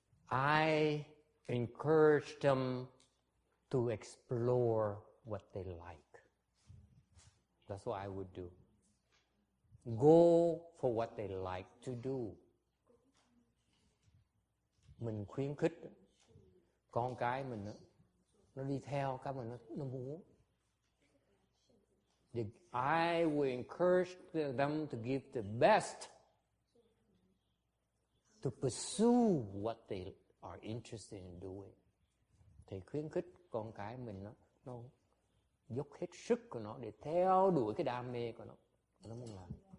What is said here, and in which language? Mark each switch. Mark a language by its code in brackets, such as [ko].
[en] I encourage them to explore what they like. That's what I would do. Go for what they like to do. [vi] Mình khuyến khích con cái mình nó đi theo cái mà nó muốn. [en] I will encourage them to give the best, to pursue what they are interested in doing. [vi] Thì khuyến khích con cái mình nó dốc hết sức của nó để theo đuổi cái đam mê của nó muốn làm.